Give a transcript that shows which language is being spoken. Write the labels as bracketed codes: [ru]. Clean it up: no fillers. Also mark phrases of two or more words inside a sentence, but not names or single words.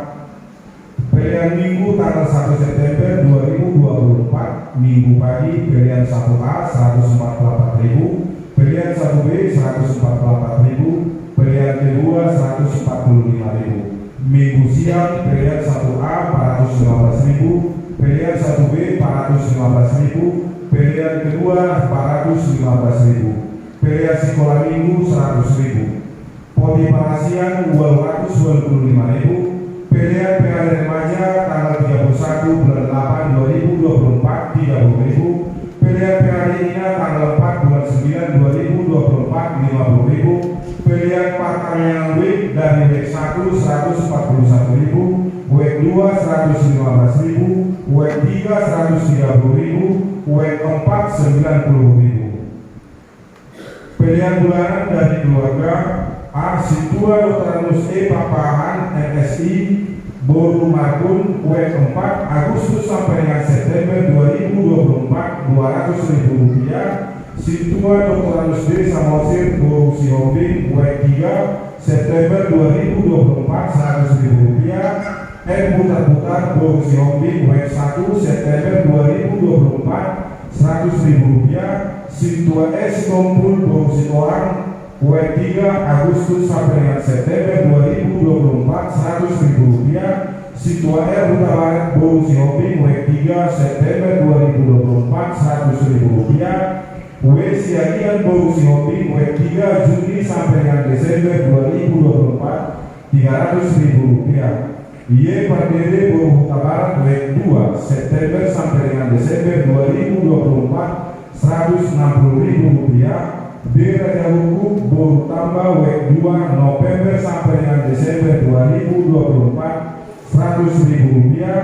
[id] Pilihan Minggu tanggal 1 September 2024, Minggu pagi pilihan 1A 144.000, pilihan 1B 144.000, pilihan kedua 145.000. Minggu siang pilihan 1A 415.000, pilihan 1B 415.000, pilihan kedua 415.000, pilihan sekolah minggu 100.000, [bbc] poti parasian [id] 225.000. Pilihan PKD remaja tanggal 31 bulan 8 2024 30.000. Pilihan PKD INA tanggal 4 bulan 9 2024 50.000. Pilihan pertanyaan WIB dari WIB 1 141.000, WIB 2 115.000, WIB 3 130.000, WIB 4 90.000. Pilihan bulanan dari keluarga A. Situa Dr. Anus E Papahan MSI Boru Margun WIB 4 Agustus sampai dengan September 2024 200.000 rupiah. Situa Dr. Anus D Samosir Boru Sihombing WIB 3 September 2024 100.000 rupiah. M Butar-Butar Boru Sihombing WIB 1 September 2024 100.000 rupiah. Situa S Kumpul Boru Sitoang WIB 3 Agustus sampai dengan September 2024 100.000 rupiah. Situa R Huta Barat Boru Sihombing WIB 3 September 2024 100.000 rupiah. W Siagian Boru Sihombing WIB 3 Juni sampai dengan Desember 2024 300.000 rupiah. Y Pardede Boru Huta Barat WIB 2 September sampai dengan Desember 2024 160.000 rupiah. D Raja Hukum Boru Tambah WIB 2 November sampai dengan Desember 2024 100.000 rupiah.